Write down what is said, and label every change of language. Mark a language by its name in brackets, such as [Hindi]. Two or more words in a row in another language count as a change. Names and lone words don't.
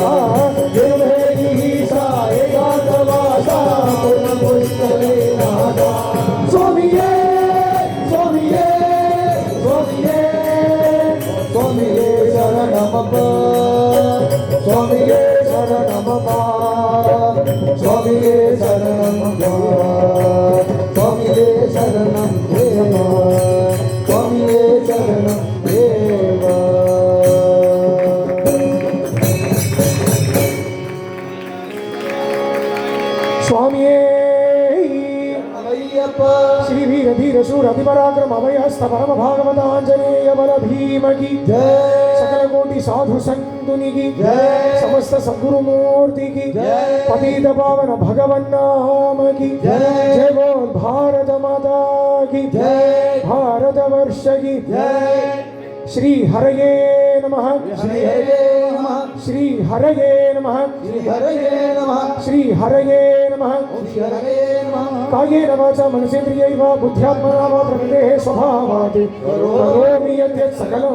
[Tamil] ஈசா ஏகாந்தவாசா குலமுத்தலே நாதா சுவாமியே சுவாமியே சுவாமியே சுவாமியே சரணமப்பா சுவாமியே சரணமப்பா சுவாமியே சரணமப்பா சுவாமியே சரணம் தேவா சுவாமியே சரணம் தேவா சுவாமியே ஐயப்பா [Hindi] श्री वीर धीर शूर अतिपराक्रम अभयहस्त परम भागवत आंजनेय बल भीम की जय सकल कोटि साधु संतुनि की जय समस्त सद्गुरु मूर्ति की जय पतित पावन भगवन नाम की जय जय बोल भारत माता की जय भारत वर्ष की जय [Sanskrit] श्री हरये नमः श्री हरे नमः श्री हरये नमः श्री हरे नमः श्री हरये नमः श्री हरे नमः कायेन वाचा मनसेन्द्रियैः वा बुद्ध्यात्मना वा प्रकृतेः स्वभावात् करोमि यद्यत् सकलं